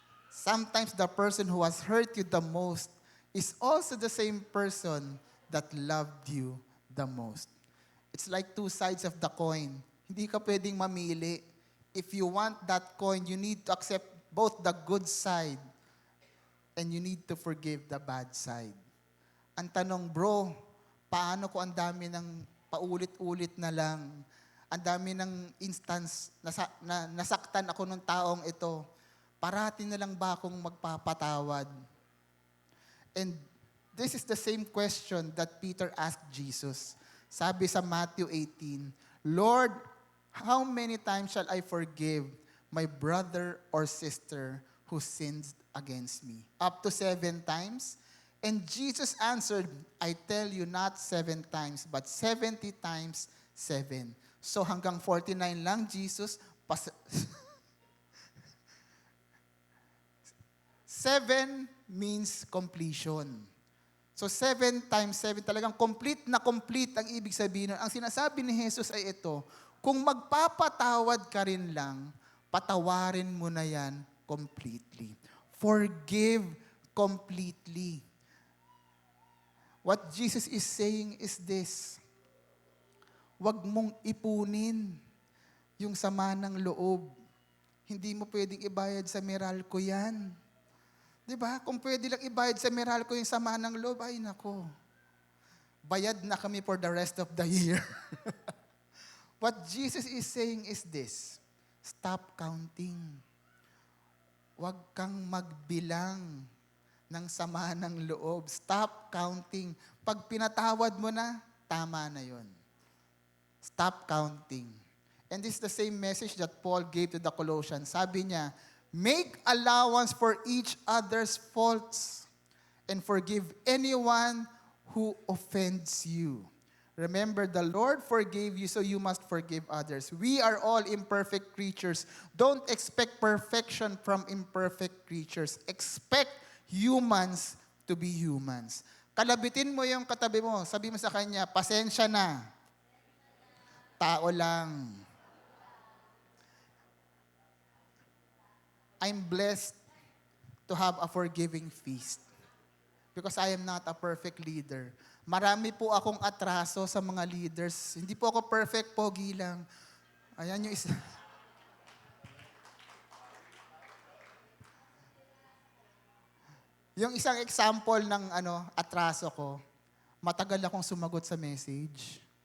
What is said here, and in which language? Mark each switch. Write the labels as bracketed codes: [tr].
[en] Sometimes the person who has hurt you the most is also the same person that loved you the most. It's like two sides of the coin. [tl] Hindi ka pwedeng mamili. [en] If you want that coin, you need to accept both the good side and you need to forgive the bad side. [tl] Ang tanong, bro, paano ko ang dami ng paulit-ulit na lang, ang dami ng instance na nasaktan ako ng taong ito, parati na lang ba akong magpapatawad? [en] And this is the same question that Peter asked Jesus. [tl] Sabi sa [en] Matthew 18, Lord, how many times shall I forgive my brother or sister who sins against me? Up to 7 times? And Jesus answered, I tell you not 7 times, but 70 times 7. [tl] So hanggang 49 lang, Jesus. [en] 7 means completion. So 7 times 7, [tl] talagang complete na complete ang ibig sabihin nun. Ang sinasabi ni Jesus ay ito, kung magpapatawad ka rin lang, patawarin mo na yan completely. [en] Forgive completely. What Jesus is saying is this, [tl] huwag mong ipunin yung sama ng loob. Hindi mo pwedeng ibayad sa Meralco yan. Diba? Kung pwede lang ibayad sa Meralco yung sama ng loob, ay nako. Bayad na kami [en] for the rest of the year. What Jesus is saying is this, stop counting. [tl] Huwag kang magbilang ng sama ng loob. [en] Stop counting. [tl] Pag pinatawad mo na, tama na yon. [en] Stop counting. And this is the same message that Paul gave to the Colossians. [tl] Sabi niya, [en] make allowance for each other's faults and forgive anyone who offends you. Remember, the Lord forgave you, so you must forgive others. We are all imperfect creatures. Don't expect perfection from imperfect creatures. Expect humans to be humans. [tl] Kalabitin mo yung katabi mo. Sabi mo sa kanya, pasensya na. Tao lang. [en] I'm blessed to have a forgiving feast because I am not a perfect leader. [tl] Marami po akong atraso sa mga leaders. Hindi po ako perfect, pogi lang. Ayan yung isa. Yung isang example ng atraso ko, matagal akong sumagot sa message.